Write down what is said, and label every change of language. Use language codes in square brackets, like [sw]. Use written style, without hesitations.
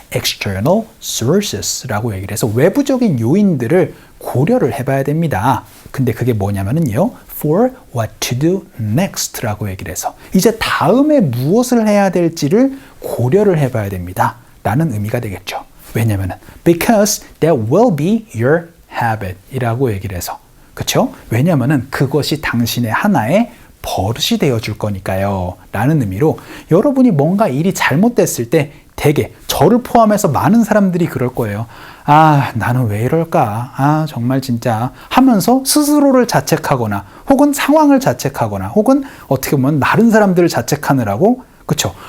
[en] external sources [ko] 라고 얘기를 해서 외부적인 요인들을 고려를 해봐야 됩니다. 근데 그게 뭐냐면요, [en] for what to do next [ko] 라고 얘기를 해서 이제 다음에 무엇을 해야 될지를 고려를 해봐야 됩니다 라는 의미가 되겠죠. 왜냐면은 [en] because that will be your habit [ko] 이라고 얘기를 해서, 그쵸? 왜냐면은 그것이 당신의 하나의 버릇이 되어줄 거니까요 라는 의미로 여러분이 뭔가 일이 잘못됐을 때 대개 저를 포함해서 많은 사람들이 그럴 거예요. 아, 나는 왜 이럴까? 아, 정말 진짜 하면서 스스로를 자책하거나 혹은 상황을 자책하거나 혹은 어떻게 보면 다른 사람들을 자책하느라고, 그쵸?